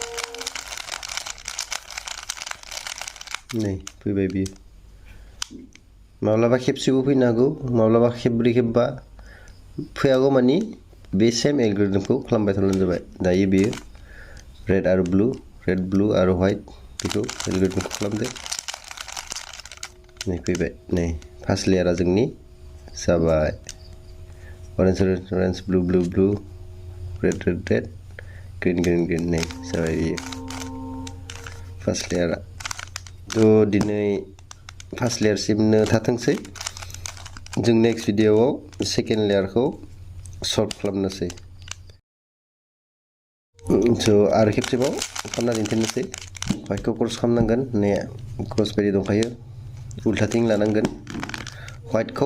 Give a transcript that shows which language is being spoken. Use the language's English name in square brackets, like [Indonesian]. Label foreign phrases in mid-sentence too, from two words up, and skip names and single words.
[Bodo] नै फैबाय बियो माब्लाबा खेबसेबो फैनो हागौ माब्लाबा खेबब्रै खेबबा फैयागौ मानि बे सेम एलगोरिदमखौ खालामबाय थाब्लानो जाबाय दायो बेयो रेड आरो [English] blue red blue [Bodo] आरो व्हाइट बेखौ एलगोरिथमखौ खालामदो नै फैबाय नै फार्स्ट लेयारा जोंनि जाबाय [English] orange blue red green [Bodo] नै जाबाय बियो फार्स्ट लेयारा थ' दिनै फार्स्ट लेयारसिमनो थाथोंसै जों नेक्स्ट भिडिअआव सेकेन्ड लेयारखौ सल्भ खालामनोसै स' आरो खेबसेबाव खालामना दिन्थिनोसै व्हाइटखौ क्रस खालामनांगोन नै क्रस बायदि दंखायो उल्थाथिं लानांगोन व्हाइटखौ